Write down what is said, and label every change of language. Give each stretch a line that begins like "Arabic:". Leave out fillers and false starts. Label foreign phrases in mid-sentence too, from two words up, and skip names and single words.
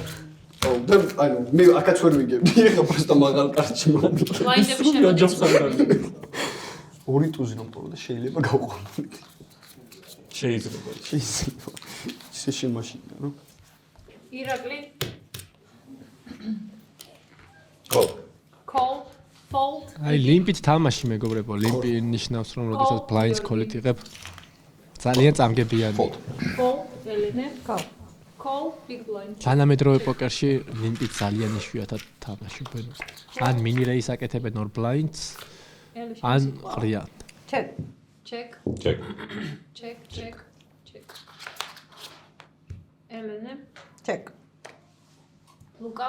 Georgian: აუ და ანუ მე აქაც ვერ ვიგებდი, ეხლა პროსტა მაღალ კარტში მოვიდა. ბლაინდები შემოდის. ორი ტუზი რომ ტოვო და შეიძლება გავყოლო. შეიძლება. შეიძლება. ისე შემაშინა, რა. ირაკლი.
English: Call. Call. Fold.
Georgian: აი ლიმპით თამაში მეგობრებო, ლიმპი ნიშნავს რომ როდესაც ბლაინდს კოლით იღებ ძალიან წამგებიანი.
English: Fold. ელენე. Call. Call. Big blind.
Georgian: თანამედროვე პოკერში ლიმპი ძალიან იშვიათად თამაშობენ. ან მინი რეის აკეთებენ ორ ბლაინდს, ან ყრიან.
English: Check. Check. Check. Check. Check. Check.
Georgian: ელენე.
English: Check.
Georgian: ლუკა.